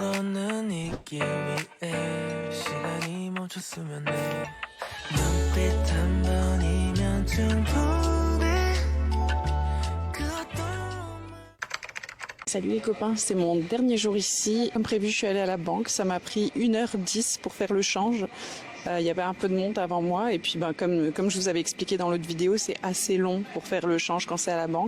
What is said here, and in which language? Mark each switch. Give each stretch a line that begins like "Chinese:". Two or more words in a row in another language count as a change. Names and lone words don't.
Korean: 걷는 이 길 위에 시간이 멈췄으면 해 눈빛 한 번이면 충분해
French: Salut les copains, c'est mon dernier jour ici. Comme prévu, je suis allée à la banque. Ça m'a pris 1h10 pour faire le change. Il y avait un peu de monde avant moi et puis comme je vous avais expliqué dans l'autre vidéo, c'est assez long pour faire le change quand c'est à la banque.